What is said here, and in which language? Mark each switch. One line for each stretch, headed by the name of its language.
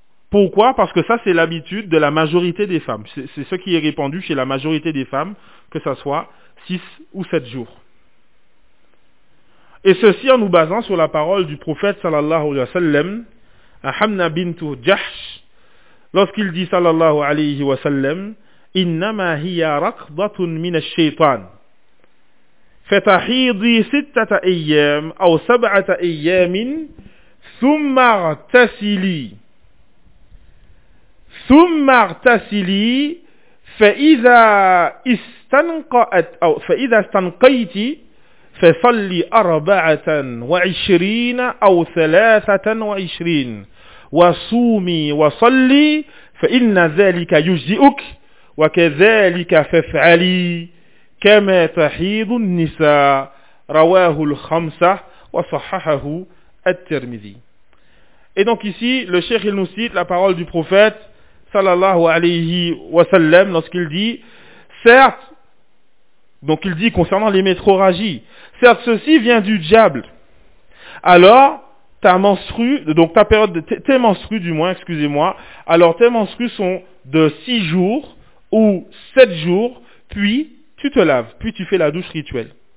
French: Pourquoi ? Parce que ça, c'est l'habitude de la majorité des femmes. C'est ce qui est répandu chez la majorité des femmes, que ça soit 6 ou 7 jours. Et ceci en nous basant sur la parole du prophète sallallahu alayhi wa sallam, à Hamna bint Jahsh, lorsqu'il dit sallallahu alayhi wa sallam,
Arabic: innama hiya raqdatun min ash-shaytan. Fatahidi sittata ayyam aw sab'ata ayyamin thumma ightasili fa idha istanqayti فصلي أربعة وعشرين أو ثلاثة وعشرين وصومي وصلي فإن ذلك يجزئك وكذلك فافعلي كما تحيض النساء رواه الخمسة وصححه الترمذي.
French: Et donc ici, le cheikh il nous cite la parole du prophète sallallahu alayhi wa sallam lorsqu'il dit, certes, donc il dit concernant les métrorragies, certes ceci vient du diable. Alors ta menstrue, donc ta période, tes menstrues du moins, excusez-moi, alors tes menstrues sont de 6 jours ou 7 jours, puis tu te laves, puis tu fais la douche rituelle.